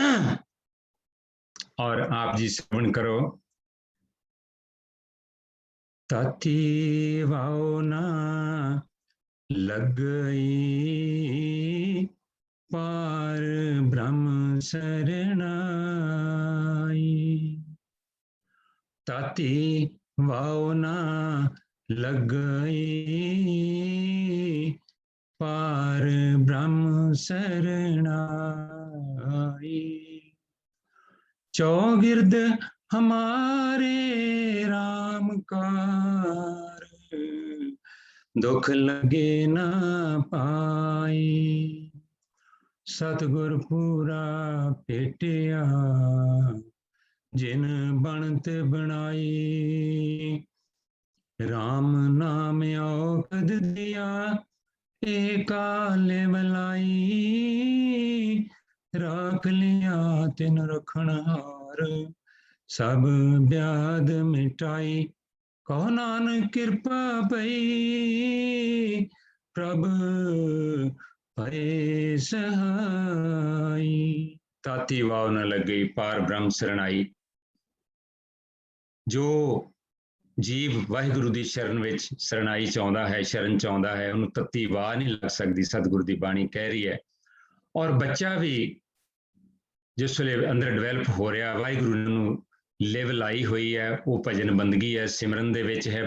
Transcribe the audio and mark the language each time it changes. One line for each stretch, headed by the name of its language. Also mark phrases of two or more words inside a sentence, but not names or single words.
Punjabi: ਔਰ ਆਪ ਜੀ ਸਰਵਣ ਕਰੋ। ਤਾਤੀ ਵਾਓ ਨਾ ਲੱਗਈ ਪਾਰ ਬ੍ਰਹਮ ਸਰਣਾਈ, ਤਾਤੀ ਵਾਓ ਨਾ ਲੱਗਈ ਪਾਰ ਬ੍ਰਹਮ ਸਰਣਾਈ, ਚੌਗਿਰਦ हमारे राम कार, दुख लगे ना पाई, सतगुर पूरा भेटिया जिन बनत बनाई, राम नाम औखद दिया एकाले बलाई, राख लिया तिन रखनहार सब ब्याद मिटाई, कहो नानक कृपा पई प्रभ भय सहाई, ताती वाव न लग गई पार ब्रह्म शरणाई। जो जीव वाहिगुरु ਦੀ ਸ਼ਰਨ ਵਿੱਚ ਸ਼ਰਣਾਈ ਚਾਹੁੰਦਾ ਹੈ, ਸ਼ਰਨ ਚਾਹੁੰਦਾ ਹੈ, ਉਹਨੂੰ ਤੱਤੀ ਵਾਹ ਨਹੀਂ ਲੱਗ ਸਕਦੀ, ਸਤਿਗੁਰ ਦੀ ਬਾਣੀ ਕਹਿ ਰਹੀ ਹੈ। ਔਰ ਬੱਚਾ ਵੀ ਜਿਸ ਵੇਲੇ ਅੰਦਰ ਡਿਵੈਲਪ ਹੋ ਰਿਹਾ, ਵਾਹਿਗੁਰੂ ਨੂੰ ਲੈਵਲ ਆਈ ਹੋਈ ਹੈ, ਉਹ ਭਜਨ ਬੰਦਗੀ ਹੈ, ਸਿਮਰਨ ਦੇ ਵਿੱਚ ਹੈ।